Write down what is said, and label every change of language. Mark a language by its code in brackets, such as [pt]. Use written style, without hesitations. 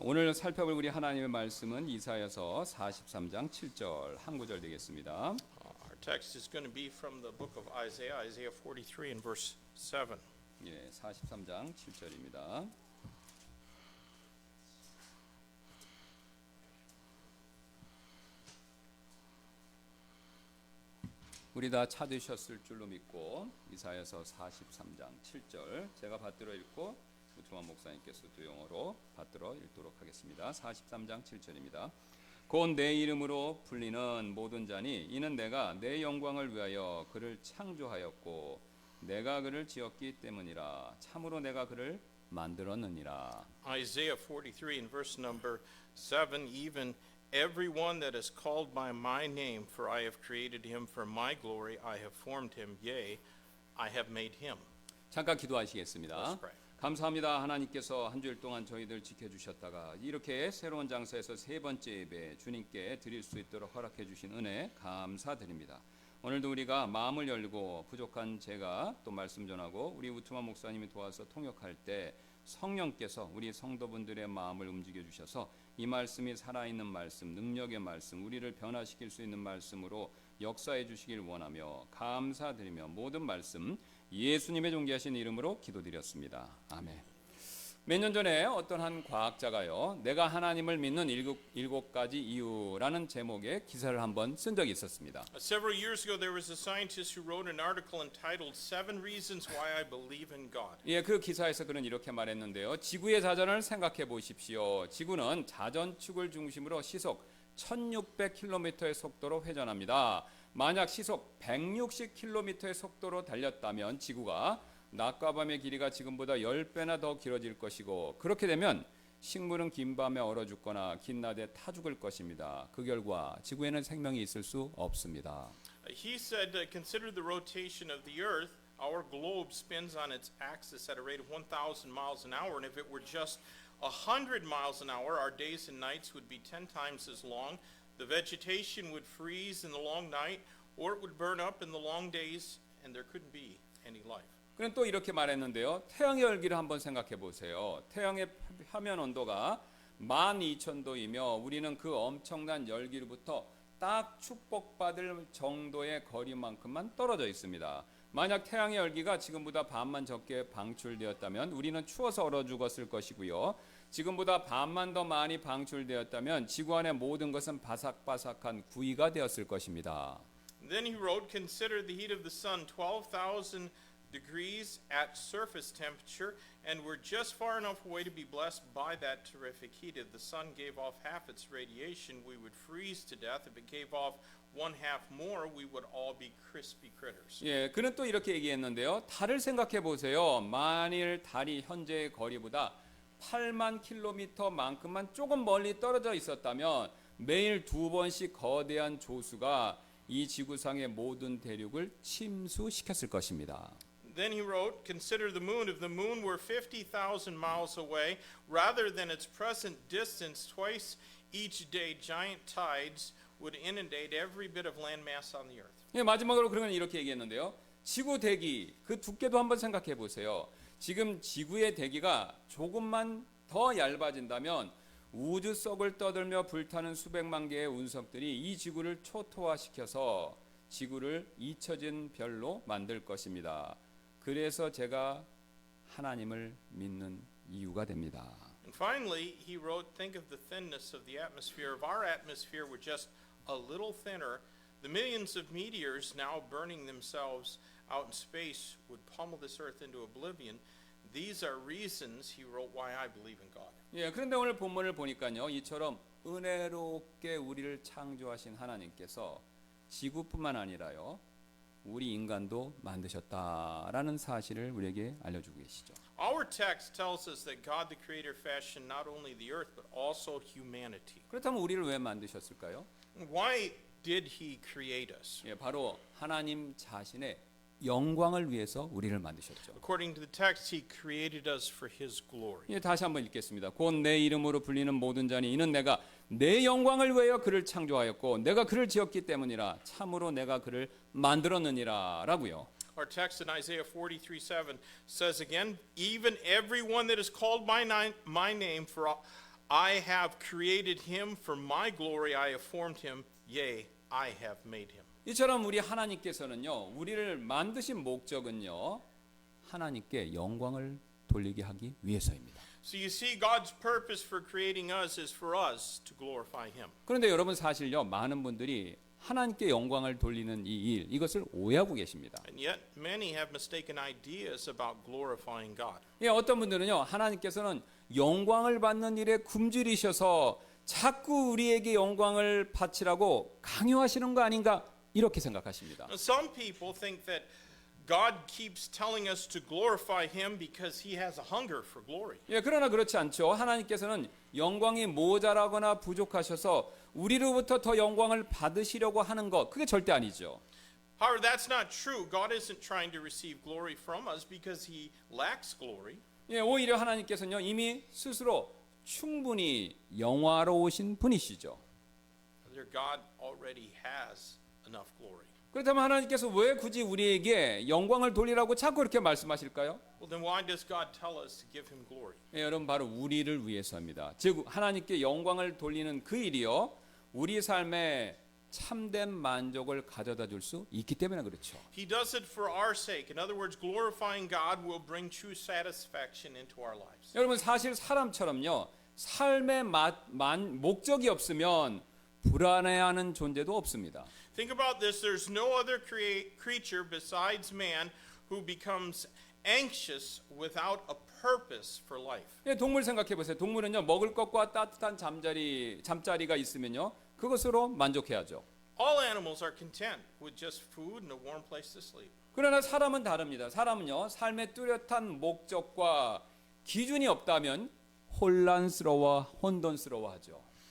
[ko] 오늘 살펴볼 우리 하나님의 말씀은 이사야서 43장 7절 한 구절 되겠습니다. [en] Our text is going to be from the book of Isaiah, Isaiah 43 and verse 7. [ko] 예, 43장 7절입니다. 우리 다 찾으셨을 줄로 믿고 이사야서 43장 7절 제가 받들어 읽고 우트만 목사님께서 두 영어로 받들어 읽도록 하겠습니다. 43장 7절입니다. 곧 내 이름으로 불리는 모든 자니 이는 내가 내 영광을 위하여 그를 창조하였고 내가 그를 지었기 때문이라. 참으로 내가 그를 만들었느니라. [en] Isaiah 43 and verse number 7, even everyone that is called by my name, for I have created him for my glory, I have formed him, yea, I have made him. [ko] 잠깐 기도하시겠습니다. [en] Let's pray. [ko] 감사합니다. 하나님께서 한 주일 동안 저희들 지켜주셨다가 이렇게 새로운 장소에서 세 번째 예배 주님께 드릴 수 있도록 허락해 주신 은혜 감사드립니다. 오늘도 우리가 마음을 열고 부족한 제가 또 말씀 전하고 우리 우트만 목사님이 도와서 통역할 때 성령께서 우리 성도분들의 마음을 움직여 주셔서 이 말씀이 살아있는 말씀, 능력의 말씀, 우리를 변화시킬 수 있는 말씀으로 역사해 주시길 원하며 감사드리며 모든 말씀 예수님의 존귀하신 이름으로 기도드렸습니다. 아멘. 몇 년 전에 어떤 한 과학자가요, 내가 하나님을 믿는 일곱 가지 이유라는 제목의 기사를 한번 쓴 적이 있었습니다. [en] Several years ago, there was a scientist who wrote an article entitled Seven Reasons Why I Believe in God. [ko] 예, 그 기사에서 그는 이렇게 말했는데요. 지구의 자전을 생각해 보십시오. 지구는 자전축을 중심으로 시속 1600km의 속도로 회전합니다. 만약 시속 160km의 속도로 달렸다면 지구가 낮과 밤의 길이가 지금보다 10배나 더 길어질 것이고 그렇게 되면 식물은 긴 밤에 얼어 죽거나 긴 낮에 타 죽을 것입니다. 그 결과 지구에는 생명이 있을 수 없습니다. [en] He said, consider the rotation of the earth. Our globe spins on its axis at a rate of 1,000 miles an hour, and if it were just 100 miles an hour, our days and nights would be 10 times as long. The vegetation would freeze in the long night, or it would burn up in the long days, and there couldn't be any life. [ko] 그는 또 이렇게 말했는데요. 태양의 열기를 한번 생각해 보세요. 태양의 표면 온도가 12,000도이며 우리는 그 엄청난 열기로부터 딱 축복받을 정도의 거리만큼만 떨어져 있습니다. 만약 태양의 열기가 지금보다 반만 적게 방출되었다면 우리는 추워서 얼어 죽었을 것이고요. 지금보다 반만 더 많이 방출되었다면 지구 안의 모든 것은 바삭바삭한 구이가 되었을 것입니다. [en] Then he wrote, consider the heat of the sun, 12,000 degrees at surface temperature, and we're just far enough away to be blessed by that terrific heat. If the sun gave off half its radiation, we would freeze to death. If it gave off one half more, we would all be crispy critters. [ko] 예, 그는 또 이렇게 얘기했는데요. 달을 생각해 보세요. 만일 달이 현재의 거리보다 8만 킬로미터만큼만 조금 멀리 떨어져 있었다면 매일 2번씩 거대한 조수가 이 지구상의 모든 대륙을 침수시켰을 것입니다. [en] Then he wrote, consider the moon. If the moon were 50,000 miles away, rather than its present distance, twice each day giant tides would inundate every bit of land mass on the earth. [ko] 예, 마지막으로 그러면 이렇게 얘기했는데요. 지구 대기 그 두께도 한번 생각해 보세요. 지금 지구의 대기가 조금만 더 얇아진다면 우주 속을 떠들며 불타는 수백만 개의 운석들이 이 지구를 초토화시켜서 지구를 잊혀진 별로 만들 것입니다. 그래서 제가 하나님을 믿는 이유가 됩니다. [en] And finally, he wrote, think of the thinness of the atmosphere. If our atmosphere were just a little thinner, the millions of meteors now burning themselves out in space would pummel this earth into oblivion. These are reasons, he wrote, why I believe in God. [ko] 예, 그런데 오늘 본문을 보니까요. 이처럼 은혜롭게 우리를 창조하신 하나님께서 지구뿐만 아니라요. 우리 인간도 만드셨다라는 사실을 우리에게 알려주고 계시죠. [en] Our text tells us that God the Creator fashioned not only the earth but also humanity. [ko] 그렇다면 우리를 왜 만드셨을까요? [en] Why did he create us? [ko] 예, 바로 하나님 자신의 영광을 위해서 우리를 만드셨죠. [en] According to the text, He created us for His glory. [ko] 예, 다시 한번 읽겠습니다. 곧 내 이름으로 불리는 모든 자니 이는 내가 내 영광을 위하여 그를 창조하였고 내가 그를 지었기 때문이라 참으로 내가 그를 만들었느니라라고요. [en] Our text in Isaiah 43:7 says again, even everyone that is called by my name, for I have created him for my glory, I have formed him, yea, I have made him. [ko] 이처럼 우리 하나님께서는요, 우리를 만드신 목적은요, 하나님께 영광을 돌리게 하기 위해서입니다. [en] So you see, God's purpose for creating us is for us to glorify him. [ko] 그런데 여러분 사실요, 많은 분들이 하나님께 영광을 돌리는 이 일, 이것을 오해하고 계십니다. [en] And yet many have mistaken ideas about glorifying God. [ko] 예, 어떤 분들은요, 하나님께서는 영광을 받는 일에 굶주리셔서 자꾸 우리에게 영광을 바치라고 강요하시는 거 아닌가 이렇게 생각하십니다. [en] And some people think that God keeps telling us to glorify him because he has a hunger for glory. [ko] 예, 그러나 그렇지 않죠. 하나님께서는 영광이 모자라거나 부족하셔서 우리로부터 더 영광을 받으시려고 하는 것, 그게 절대 아니죠. [en] However, that's not true. God isn't trying to receive glory from us because he lacks glory. [ko] 예, 오히려 하나님께서는요, 이미 스스로 충분히 영화로우신 분이시죠. [en] Their God already has enough glory. [ko] 그렇다면 하나님께서 왜 굳이 우리에게 영광을 돌리라고 자꾸 이렇게 말씀하실까요? [en] Well, then why does God tell us to give him glory? [ko] 예, 여러분 바로 우리를 위해서입니다. 즉 하나님께 영광을 돌리는 그 일이요, 우리 삶에 참된 만족을 가져다 줄 수 있기 때문에 그렇죠. [en] He does it for our sake. In other words, glorifying God will bring true satisfaction into our lives. [ko] 여러분 사실 사람처럼요, 삶의 목적이 없으면 불안해하는 존재도 없습니다. [en] Think about this. There's no other creature besides man who becomes anxious without a purpose for life. [ko] 예, 동물 생각해 보세요. 동물은요, 먹을 것과 따뜻한 잠자리가 있으면요, 그것으로 만족해야죠. [en] All animals are content with just food and a warm place to sleep. [ko] 그러나 사람은 다릅니다. 사람은요, 삶의 뚜렷한 목적과 기준이 없다면 혼돈스러워하죠.